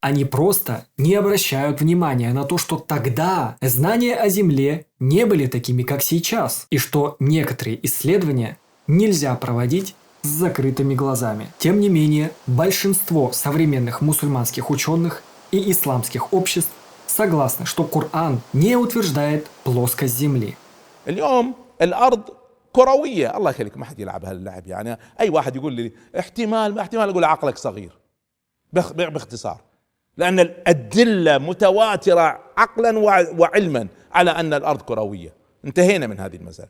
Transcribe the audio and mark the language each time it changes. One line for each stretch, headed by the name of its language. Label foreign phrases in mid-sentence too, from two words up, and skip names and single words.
Russian: Они просто не обращают внимания на то, что тогда знания о Земле не были такими, как сейчас, и что некоторые исследования нельзя проводить с закрытыми глазами. Тем не менее, большинство современных мусульманских ученых и исламских обществ согласны, что Коран не утверждает плоскость Земли.
Arabic: اليوم الارض كرويه، الله يخليك ما حد يلعب هاللعب. يعني اي واحد يقول لي احتمال ما احتمال، اقول عقلك صغير باختصار، لان الادله متواتره عقلا وعلما على ان الارض كرويه. انتهينا من هذه المساله.